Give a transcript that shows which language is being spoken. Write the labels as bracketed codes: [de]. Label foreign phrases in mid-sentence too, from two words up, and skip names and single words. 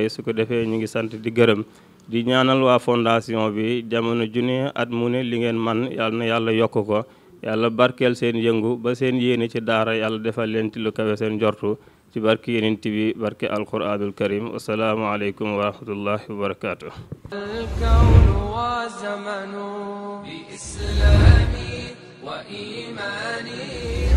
[wo] su ko defee ñu ngi sant di gërëm, di ñaanal waa fondation bi jamono junne at mu ne li ngeen man yàlla na yàlla yokk ko, yàlla barkeel seen yëngu ba seen yéene ci daara yàlla defal leen ci lu kawe seen jortu, ci barke yenent bi, barke [ar] القرآن الكريم. السلام عليكم ورحمة الله وبركاته. الكون وزمن بإسلامي وإيماني